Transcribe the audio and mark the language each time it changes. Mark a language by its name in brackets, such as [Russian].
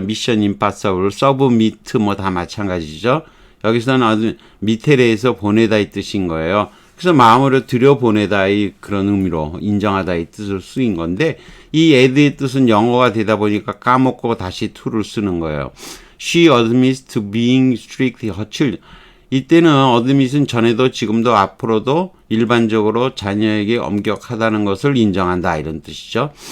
[Korean] 미션 임파서블, 서브미트 뭐 다 마찬가지죠. 여기서는 미테레에서 보내다 이 뜻인 거예요. 그래서 마음으로 들여보내다의 그런 의미로 인정하다의 뜻을 쓰인 건데 이 add의 뜻은 영어가 되다 보니까 까먹고 다시 to를 쓰는 거예요. [English] She admits to being strict her children. [Korean] 이때는 admit은 전에도 지금도 앞으로도 일반적으로 자녀에게 엄격하다는 것을 인정한다 이런 뜻이죠.